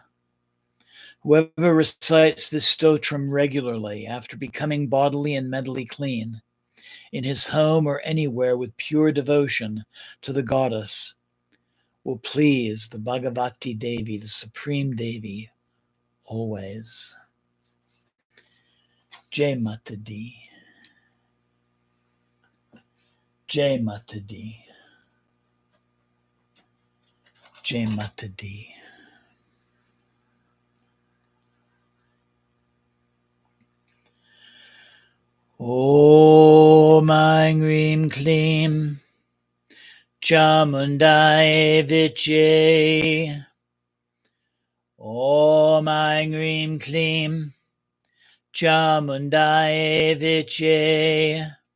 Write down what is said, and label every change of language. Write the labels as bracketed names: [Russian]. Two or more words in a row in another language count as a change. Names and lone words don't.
[English] Whoever recites this Stotram regularly after becoming bodily and mentally clean, in his home or anywhere with pure devotion to the goddess, will please the Bhagavati Devi, the Supreme Devi, always. [Hindi] जय माता दी। जय माता दी. जय माता दी. [Sanskrit] ॐ ऐं ह्रीं क्लीं चामुण्डायै विच्चे. ॐ ऐं ह्रीं क्लीं चामुण्डायै विच्चे.